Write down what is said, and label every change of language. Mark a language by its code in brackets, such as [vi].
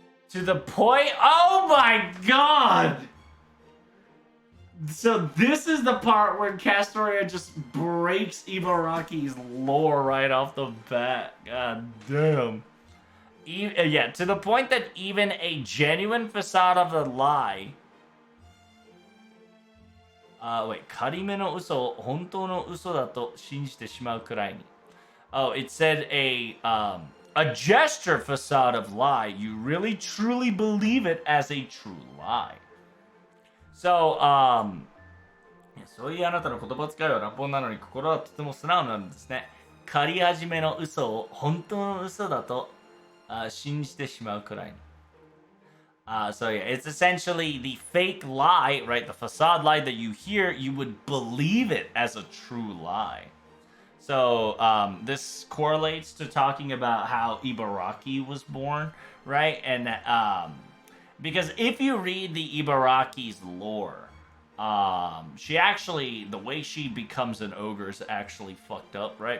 [en] To the point, oh my god! So this is the part where Castoria just breaks Ibaraki's lore right off the bat. God damn. Yeah, to the point that even a genuine facade of a lie. [ja] Wait, 仮めの嘘を本当の嘘だと信じてしまうくらいに. [en] Oh, it said a gesture facade of lie. You really truly believe it as a true lie. [ja] So, そういうあなたの言葉遣いは乱暴なのに心はとても素直なんですね。仮始めの嘘を本当の嘘だと信じてしまうくらいに. [en] So yeah, it's essentially the fake lie, right? The facade lie that you hear, you would believe it as a true lie. So this correlates to talking about how Ibaraki was born, right? And because if you read the Ibaraki's lore, she actually, the way she becomes an ogre is actually fucked up, right?